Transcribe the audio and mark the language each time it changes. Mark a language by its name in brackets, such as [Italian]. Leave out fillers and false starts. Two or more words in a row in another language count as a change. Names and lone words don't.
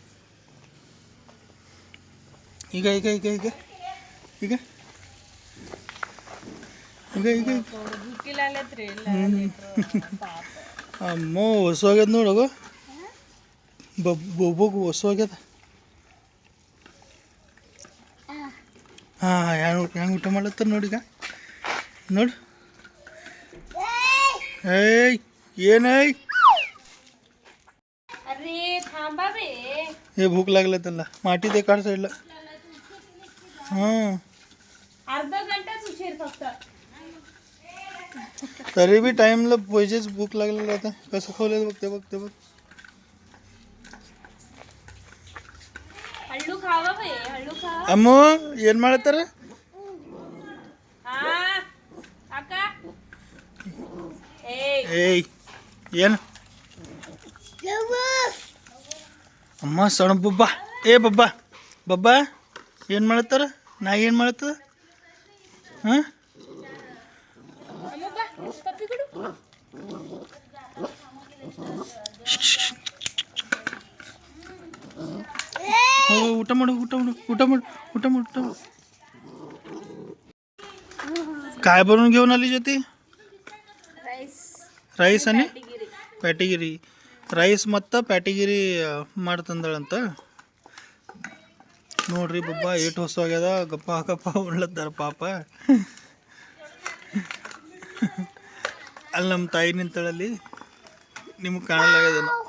[Kannada] ಈಗ ಈಗ ಈಗ ಈಗ ಈಗ ಈಗ ಈಗ ಅಮ್ಮೋ ಹೊಸ ಆಗ್ಯದ ನೋಡಗು, ಬೊಬ್ಬಗು ಹೊಸ ಆಗ್ಯದ. ಹಾಂ ಹೆಂಗೆ ಊಟ ಮಾಡ್ಲತ್ತಾರ ನೋಡೀಗ, ನೋಡು. ಏಯ್ ಏನೈ [Marathi] हे भूक लागलं त्यांना. माटी ते काढ साईडला. हां अर्धा घंटाच उशीर फक्त. तरी बी टाइमला पाहिजेच. भूक लागलेलं आता कसं खावलं बघते बघते बघ. हळू खावा बे, हळू खावा. [Kannada] अम्मू ಏನು ಮಾಡತ್ತಾರ? ಅಕ್ಕ ಏಯ್ ಏನು ಅಮ್ಮ ಸಣ್ಣ ಬಬ್ಬ, ಏ ಬಬ್ಬ ಬಬ್ಬ ಏನು ಮಾಡತ್ತಾರ? ನಾಯಿ ಏನು ಮಾಡತ್ತದ? ಹಾಂ ಊಟ ಮಾಡು ಊಟ माಡು ಊಟ माಡು ಊಟ माಡು ಊಟ माಡು. [Marathi] काय बनवून घेऊन आली ज्योती? ರೈಸ್ आणि ಪ್ಯಾಟಿಗಿರಿ. [Kannada] ರೈಸ್ ಮತ್ತು ಪ್ಯಾಟಿಗಿರಿ ಮಾಡ್ತಂದಳಂತ ನೋಡ್ರಿ. ಬಬ್ಬ ಏಟು ಹೊಸ ಆಗ್ಯದ, ಗಪ್ಪ ಗಪ್ಪ ಉಣ್ಲತ್ತಾರ ಪಾಪ. ಅಲ್ಲಿ ನಮ್ಮ ತಾಯಿ ನಿಂತಳಲ್ಲಿ, ನಿಮ್ಗೆ ಕಾಣಲಾಗ್ಯದ.